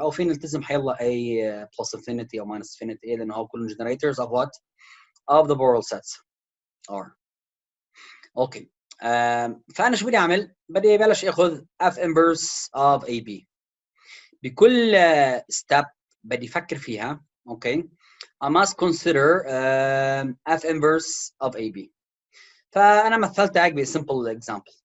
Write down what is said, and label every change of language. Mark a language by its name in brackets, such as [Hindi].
[Arabic] أو فينا نلتزم حيلا [English] A plus infinity [Arabic] أو [English] minus infinity A [Arabic] لأنه هو كلهم [English] generators of what? Of the borel sets. R. Okay. [Arabic] فأنا شو بدي أعمل؟ بدي بلش أخذ F inverse of AB. بكل step بدي أفكر فيها. [English] Okay. I must consider F inverse of AB. [Arabic] فأنا مثلتها ب [English] simple example.